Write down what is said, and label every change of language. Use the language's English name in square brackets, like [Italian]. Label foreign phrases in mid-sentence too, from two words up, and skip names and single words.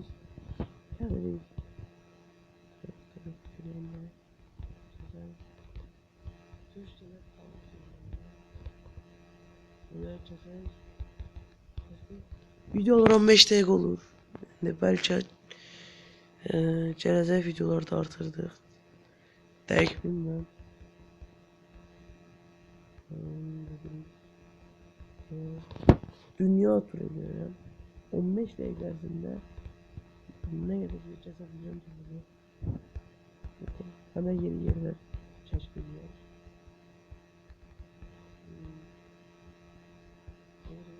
[Turkish] Yani videolar 15 dakika olur. [Azerbaijani] Yani belki gələcək videolarda artırdıq. Dəqiq bilmirəm. [Turkish] Dünya turu ediyorum. 15 dakika ərzində ne kadar bir kesebileceğim tabii. Hemen yeni yerler keşfediyor.